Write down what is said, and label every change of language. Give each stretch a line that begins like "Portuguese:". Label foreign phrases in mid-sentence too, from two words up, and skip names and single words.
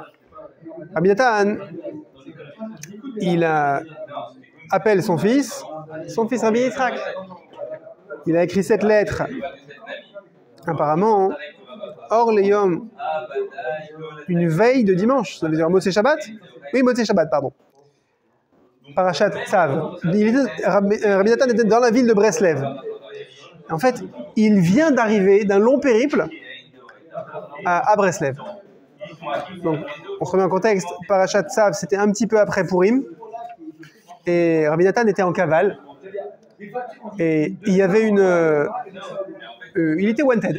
French: Rabbi Natan, il appelle son fils Rabbi Yitzhak. Il a écrit cette lettre, apparemment, hors les yom, une veille de dimanche. Ça veut dire
Hebrew: מוצאי שבת?
French: Oui,
Hebrew: מוצאי שבת,
French: pardon.
Hebrew: פרשת צו.
French: Rabbi Natan était dans la ville de Breslev. En fait, il vient d'arriver d'un long périple à Breslev. Donc, on se remet en contexte.
Hebrew: פרשת צו,
French: c'était un petit peu après Purim. Et Rabbi Natan était en cavale. Et il y avait il était wanted.